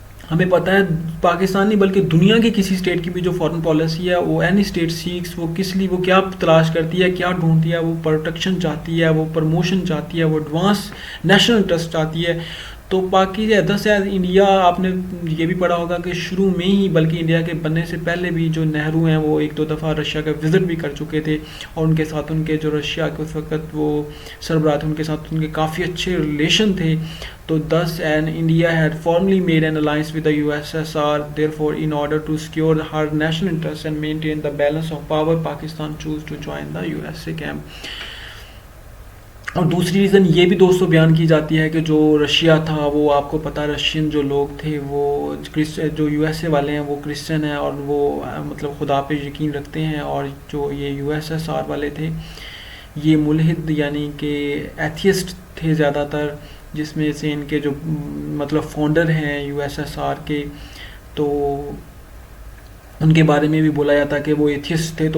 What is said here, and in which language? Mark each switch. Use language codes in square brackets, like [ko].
[ur] ہمیں پتہ ہے پاکستان نہیں بلکہ دنیا کے کسی اسٹیٹ کی بھی جو فارن پالیسی ہے وہ اینی اسٹیٹ سیکس وہ کس لیے وہ کیا تلاش کرتی ہے کیا ڈھونڈتی ہے وہ پروٹیکشن چاہتی ہے وہ پروموشن چاہتی ہے وہ ایڈوانس نیشنل انٹرسٹ چاہتی ہے. تو باقی ادر سے انڈیا آپ نے یہ بھی پڑھا ہوگا کہ شروع میں ہی بلکہ انڈیا کے بننے سے پہلے بھی جو نہرو ہیں وہ ایک دو دفعہ رشیا کا وزٹ بھی کر چکے تھے اور ان کے ساتھ ان کے جو رشیا کے اس وقت وہ سربراہ تھے ان کے ساتھ ان کے کافی اچھے ریلیشن تھے. [en] تو thus and India had formally made an alliance with the USSR. Therefore, in order to secure her national interests and maintain the balance of power, Pakistan chose to join the USA camp. [ur] اور دوسری reason یہ بھی دوستوں بیان کی جاتی ہے کہ جو رشیا تھا وہ آپ کو پتہ رشین جو لوگ تھے وہ جو یو ایس اے والے ہیں وہ کرسچن ہیں اور وہ مطلب خدا پہ یقین رکھتے ہیں اور جو یہ یو ایس ایس آر والے تھے یہ ملحد یعنی کہ ایتھیسٹ تھے زیادہ تر جس میں سے ان کے جو مطلب فاؤنڈر ہیں یو ایس ایس آر کے تو ان کے بارے میں بھی بولا جاتا کہ وہ ایتھیسٹ تھے.